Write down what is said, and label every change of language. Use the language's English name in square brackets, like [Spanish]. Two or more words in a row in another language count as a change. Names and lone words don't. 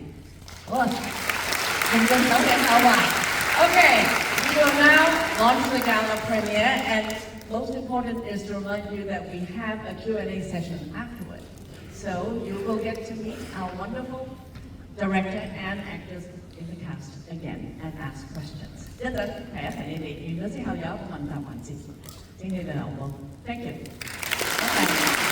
[English] Well, okay, we will now launch the gala premiere, and most important is to remind you that we have a Q&A session afterward. So you will get to meet our wonderful director and actors in the cast again and ask questions. [Cantonese] 一陣睇一睇你哋完咗之後有一個問答環節，請你哋留步。 [English] Thank you.